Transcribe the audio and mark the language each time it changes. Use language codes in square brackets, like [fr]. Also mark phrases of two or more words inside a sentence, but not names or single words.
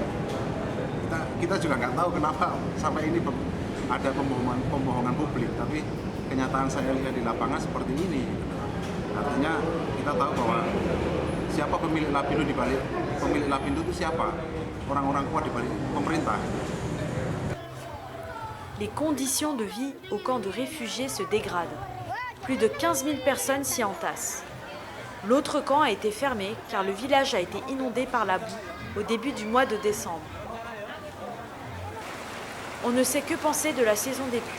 [id] Kita juga nggak tahu kenapa sampai ini ada pembohongan publik, tapi kenyataan saya lihat di lapangan seperti ini. Artinya kita tahu bahwa siapa pemilik Lapindo di balik pemilik Lapindo itu siapa? Orang-orang kuat di balik pemerintah. [fr] Les conditions de vie au camp de réfugiés se dégradent. Plus de 15 000 personnes s'y entassent. L'autre camp a été fermé car le village a été inondé par la boue au début du mois de décembre. On ne sait que penser de la saison des pluies.